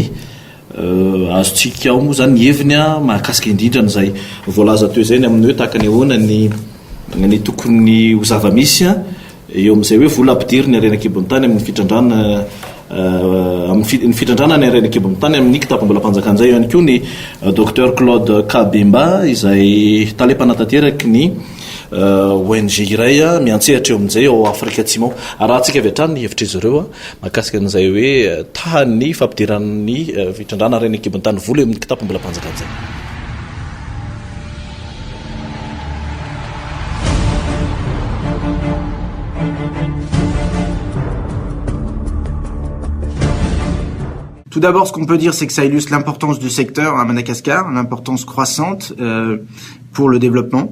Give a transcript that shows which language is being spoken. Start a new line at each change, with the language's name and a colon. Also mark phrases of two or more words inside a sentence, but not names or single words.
Malagasy: Azontsika ao moa zany ny heviny mahakasika indrindra n'izay voalaza teo izay ny amin'ny hoe tahaka ny ahoana ny tokony ho zava-misy eo amin'izay hoe vola ampidiry ny arenakibon'ny tany amin'ny fitrandrana ny fitrandrana ny arenakibon'ny tany amin'ny Kitapom-Bolam-Panjakana izay ihany koa ny Dr Claude Kabemba izay talepanatanteraka ny ONG iray miantsehatra eo amin'izay ao Afrika Atsimo. Raha tsika avy hatrany ny hevitra izy ireo mahakasika an'izay hoe tahany fampidiran'ny fitrandrana arenakibon'ny tany vola eo amin'ny Kitapom-Bolam-Panjakana izay.
French: Tout d'abord, ce qu'on peut dire, c'est que ça illustre l'importance du secteur à Madagascar, l'importance croissante pour le développement.